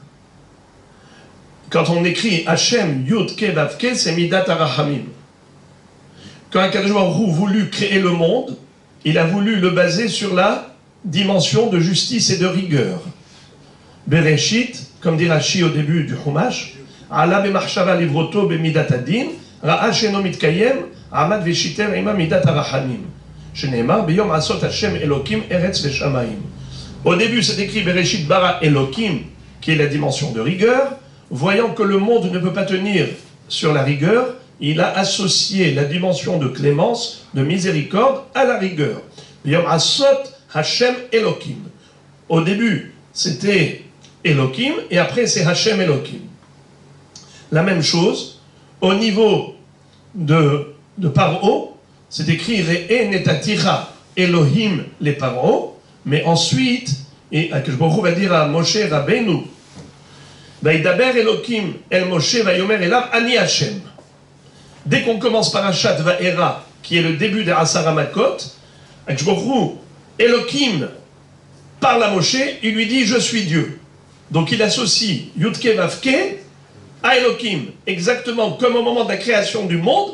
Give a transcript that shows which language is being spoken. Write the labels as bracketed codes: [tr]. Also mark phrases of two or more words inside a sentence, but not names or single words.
[fr] Quand on écrit [he] השם יוד קי ואו קי, [fr] c'est [he] מידת הרחמים. [fr] Quand [he] הקדוש ברוך הוא [fr] voulut créer le monde, il a voulu le baser sur la dimension de justice et de rigueur. [he] Bereshit, [fr] comme dit Rashi au début du Chumash, [he] עלה במחשבה לבראתו במידת הדין, ראה שאינו מתקיים, עמד ושיתף עמה מידת הרחמים. שנאמר ביום עשות השם אלוקים ארץ ושמים. [fr] Au début, c'est écrit [he] בראשית ברא אלוקים, [fr] qui est la dimension de rigueur. Voyant que le monde ne peut pas tenir sur la rigueur, il a associé la dimension de clémence, de miséricorde, à la rigueur. [he] יום עשות השם אלוקים. [fr] Au début, c'était Elokim, et après c'est [he] השם אלוקים. [fr] La même chose, au niveau de Paro, c'est écrit [he] ראה נתתיך אלוהים לפרעה, [fr] mais ensuite, et [he] הקדוש ברוך הוא [fr] va dire à Moshe Rabbeinu, [he] וידבר אלוקים אל משה ויאמר אליו אני השם. [fr] Dès qu'on commence par [he] פרשת וארא, [fr] qui est le début des [he] עשרה מכות, הקדוש ברוך הוא, [fr] Elokim parle à Moshe, il lui dit je suis Dieu. Donc il associe [he] יוד קי ואו קי [fr] à Elokim, exactement comme au moment de la création du monde.